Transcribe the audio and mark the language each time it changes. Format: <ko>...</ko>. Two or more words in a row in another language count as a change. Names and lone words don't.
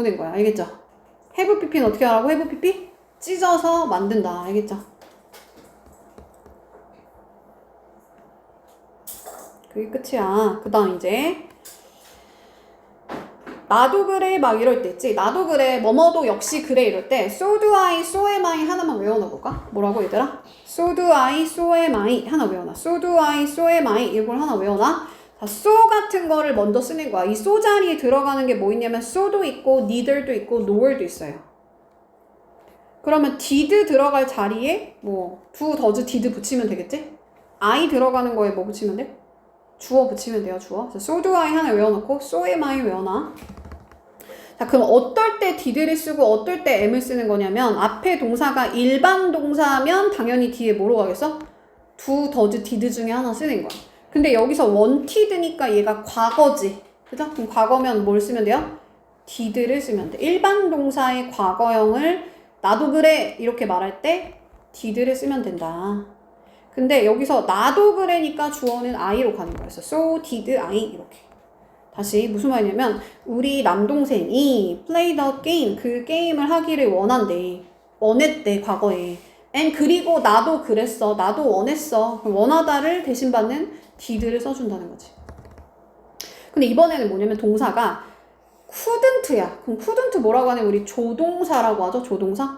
<ko>알겠죠?</ko> <en>have pp</en> <ko>는 어떻게 하라고?</ko> <en>have pp?</en> <ko>찢어서 만든다. 알겠죠? 그게 끝이야. 그 다음 이제 나도 그래 막 이럴 때 있지. 나도 그래 뭐뭐도 역시 그래 이럴 때</ko> <en>so do I, so am I</en> <ko>하나만 외워놔볼까? 뭐라고 얘들아?</ko> <en>so do I, so am I</en> <ko>하나 외워놔.</ko> <en>so do I, so am I</en> <ko>이걸 하나 외워놔. 자, so 같은 거를 먼저 쓰는 거야. 이 so 자리에 들어가는 게 뭐 있냐면 so도 있고 neither도 있고 nor도 있어요. 그러면 did 들어갈 자리에 뭐</ko> <en>do, does, did</en> <ko>붙이면 되겠지? I 들어가는 거에 뭐 붙이면 돼? 주어 붙이면 돼요. 주어.</ko> <en>so do I</en> <ko>하나 외워놓고</ko> <en>so am I</en> <ko>외워놔. 자, 그럼 어떨 때 did를 쓰고 어떨 때 am을 쓰는 거냐면 앞에 동사가 일반 동사면 당연히 뒤에 뭐로 가겠어?</ko> <en>do, does, did</en> <ko>중에 하나 쓰는 거야. 근데 여기서 wanted니까 얘가 과거지. 그죠? 그럼 과거면 뭘 쓰면 돼요? did를 쓰면 돼. 일반 동사의 과거형을 나도 그래 이렇게 말할 때 did를 쓰면 된다. 근데 여기서 나도 그래니까 주어는 I로 가는 거였어.</ko> <en>So did I</en> <ko>이렇게. 다시 무슨 말이냐면 우리 남동생이</ko> <en>play the game</en> <ko>그 게임을 하기를 원했대 과거에. and 그리고 나도 그랬어. 나도 원했어. 원하다를 대신 받는 did를 써준다는 거지. 근데 이번에는 뭐냐면 동사가 couldn't야. 그럼 couldn't 뭐라고 하냐면 우리 조동사라고 하죠. 조동사.</ko>